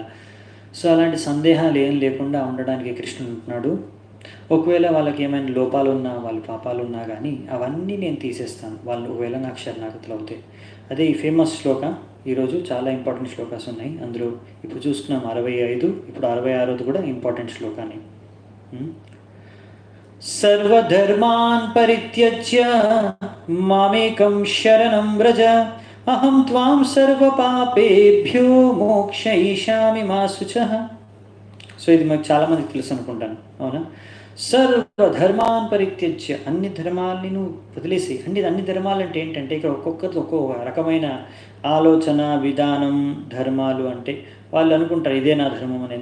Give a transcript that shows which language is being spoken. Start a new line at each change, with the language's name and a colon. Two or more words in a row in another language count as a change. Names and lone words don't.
Telugu: సో అలాంటి సందేహాలు ఏం లేకుండా ఉండడానికి కృష్ణుడు ఉంటున్నాడు. ఒకవేళ వాళ్ళకి ఏమైనా లోపాలు ఉన్నా, వాళ్ళ పాపాలు ఉన్నా కానీ అవన్నీ నేను తీసేస్తాను వాళ్ళు ఒకవేళ నాకు శరణాగతులు అవుతాయి. అదే ఈ ఫేమస్ శ్లోక. ఈరోజు చాలా ఇంపార్టెంట్ శ్లోకాస్ ఉన్నాయి. అందులో ఇప్పుడు చూసుకున్నాం 65, ఇప్పుడు 66 కూడా ఇంపార్టెంట్ శ్లోకాన్ని.
Sanskrit: సర్వధర్మాన్ పరిత్యజ్య మామేకం శరణం వ్రజ అహం త్వాం సర్వపాపేభ్యో మోక్షయిష్యామి మా శుచః.
Telugu: సో ఇది మాకు చాలామందికి తెలుసు అనుకుంటాను, అవునా?
Sanskrit: సర్వధర్మాన్ పరిత్యజ్య,
Telugu: అన్ని ధర్మాలని నువ్వు వదిలేసి. అంటే అన్ని ధర్మాలు అంటే ఏంటంటే ఇక్కడ ఒక్కొక్కరితో ఒక్కొక్క రకమైన ఆలోచన విధానం. ధర్మాలు అంటే వాళ్ళు అనుకుంటారు ఇదే నా ధర్మం అని.